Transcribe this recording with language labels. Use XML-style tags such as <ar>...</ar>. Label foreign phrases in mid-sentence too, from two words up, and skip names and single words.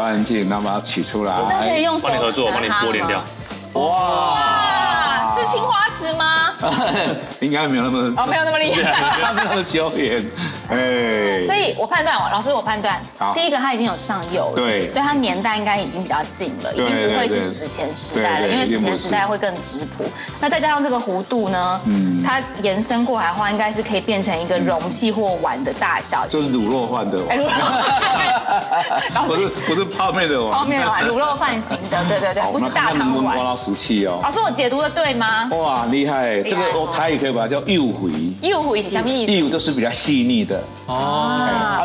<zh>刷干淨，然後把它取出来。那可以用手帮你合作，我帮你剥连掉。哇，是青花瓷嗎？應該沒有那麼沒有那麼厲害，沒有那麼久遠。哎，所以我判斷，老師我判斷，第一個它已經有上釉了，對，所以它年代應該已經比較近了，已經不會是史前時代了，因為史前時代會更質樸。那再加上這個弧度呢，它延伸過來的話，應該是可以變成一個容器或碗的大小，就是滷肉飯的碗，不是泡麵的碗，泡麵碗，滷肉飯型的，对对对，不是大湯碗。挖到石器哦，老師我解讀的對嗎？哇，厲害！這個我台語可以把它叫釉回。釉回是什麼意思？釉就是比較細膩的哦。</zh>